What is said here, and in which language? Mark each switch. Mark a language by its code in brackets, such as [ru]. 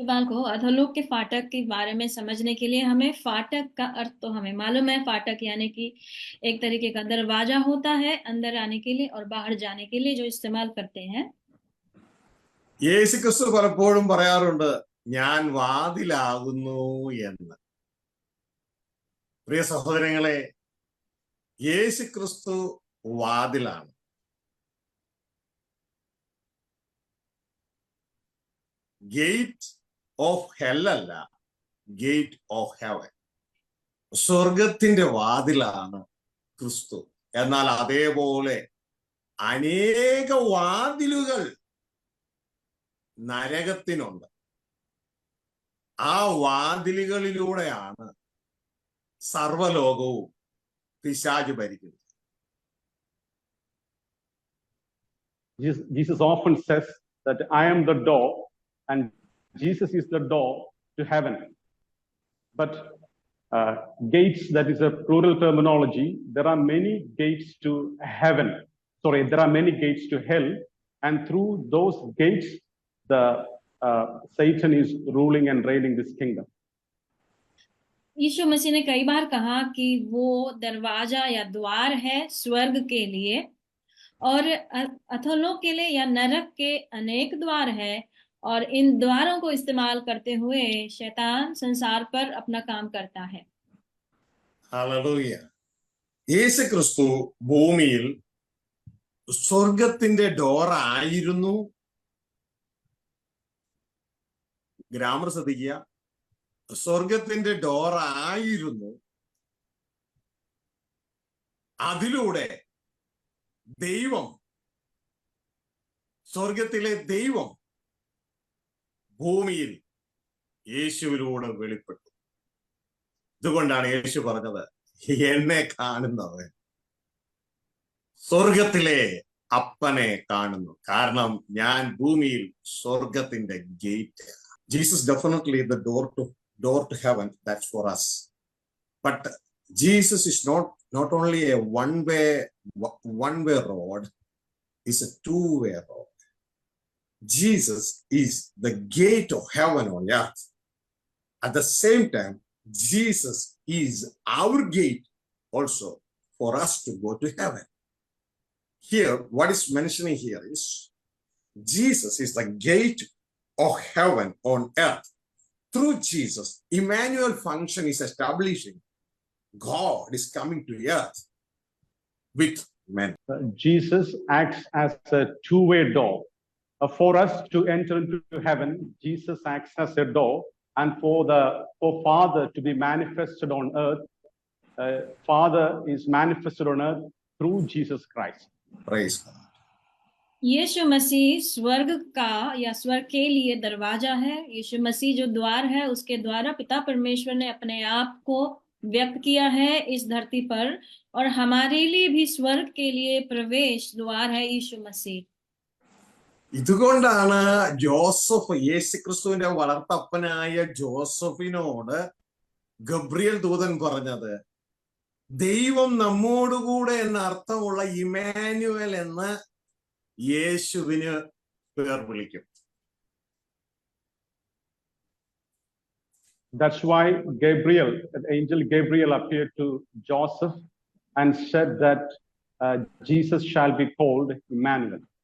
[hi] को अधोलोक के फाटक के बारे में समझने के लिए हमें फाटक का अर्थ तो हमें मालूम है। फाटक यानी कि एक तरीके का दरवाजा होता है अंदर आने के लिए और बाहर जाने के लिए, जो इस्तेमाल करते हैं। [ml] യേശുക്രിസ്തു പലപ്പോഴും പറയാറുണ്ട്, ഞാൻ വാതിലാകുന്നു എന്ന്. പ്രിയ സഹോദരങ്ങളെ, യേശുക്രിസ്തു വാതിലാണ്. [en] gate of hell [ml] അല്ല, [en] Gate of heaven. [ml] സ്വർഗത്തിന്റെ വാതിലാണ് ക്രിസ്തു. എന്നാൽ അതേപോലെ അനേക വാതിലുകൾ നരകത്തിനുണ്ട്. ആ വാതിലുകളിലൂടെയാണ് സർവലോകവും പിശാച് ഭരിക്കുന്നത്. [en] Jesus often says that I am the door, and Jesus is the door to heaven. But gates, that is a plural terminology. There are many gates to heaven. Sorry, there are many gates to hell, and through those gates, the Satan is ruling and reigning this kingdom. [hi] यीशु मसीह ने कई बार कहा कि वो दरवाजा या द्वार है स्वर्ग के लिए, और अधोलोक के लिए या नरक के अनेक द्वार है, और इन द्वारों को इस्तेमाल करते हुए शैतान संसार पर अपना काम करता है. [ml] ഹല്ലേലൂയ. യേശുക്രിസ്തു ഭൂമിയിൽ സ്വർഗത്തിന്റെ ഡോർ ആയിരുന്നു. ഗ്രാമർ ശ്രദ്ധിക്കുക, സ്വർഗത്തിന്റെ ഡോർ ആയിരുന്നു. അതിലൂടെ ദൈവം, സ്വർഗത്തിലെ ദൈവം ഭൂമിയിൽ യേശുവിലൂടെ വെളിപ്പെട്ടു. ഇതുകൊണ്ടാണ് യേശു പറഞ്ഞത്, എന്നെ കാണുന്നവൻ സ്വർഗത്തിലെ അപ്പനെ കാണുന്നു. കാരണം ഞാൻ ഭൂമിയിൽ സ്വർഗത്തിന്റെ gate. [en] Jesus definitely the door to heaven. That's for us. But Jesus is not only a one way road. It's a two-way road. Jesus is the gate of heaven on earth. At the same time, Jesus is our gate also for us to go to heaven. Here, what is mentioning here is Jesus is the gate of heaven on earth. Through Jesus, Emmanuel function is establishing. God is coming to earth with men. Jesus acts as a two-way door. For us to enter into heaven, Jesus acts as a door, and for Father to be manifested on earth, Father is manifested on earth through Jesus Christ. Praise God. [hi] यीशु मसीह स्वर्ग का या स्वर्ग के लिए दरवाजा है। यीशु मसीह जो द्वार है, उसके द्वारा पिता परमेश्वर ने अपने आप को व्यक्त किया है इस धरती पर, और हमारे लिए भी स्वर्ग के लिए प्रवेश द्वार है यीशु मसीह. [ml] ഇതുകൊണ്ടാണ് ജോസഫ്, യേശുക്രിസ്തുവിന്റെ വളർത്തപ്പനായ ജോസഫിനോട് ഗബ്രിയേൽ ദൂതൻ പറഞ്ഞത്, ദൈവം നമ്മോടുകൂടെ എന്ന അർത്ഥമുള്ള ഇമ്മാനുവേൽ എന്ന് യേശുവിന് പേർ വിളിക്കും. [en] That's why Gabriel, the angel Gabriel, appeared to Joseph and said that Jesus shall be called Emmanuel.